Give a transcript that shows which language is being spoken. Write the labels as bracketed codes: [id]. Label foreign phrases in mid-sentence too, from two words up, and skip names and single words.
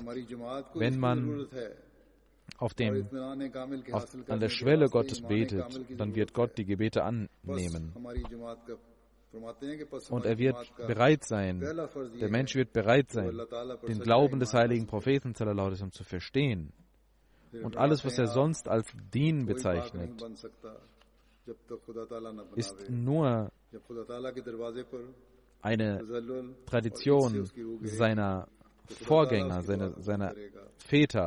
[de] Wenn man an der Schwelle Gottes betet, dann wird Gott die Gebete annehmen. Und er wird bereit sein, der Mensch wird bereit sein, den Glauben des heiligen Propheten [ar] صلى الله عليه وسلم [de] zu verstehen. Und alles, was er sonst als Dien bezeichnet, ist nur eine Tradition seiner Vorgänger, seiner Väter.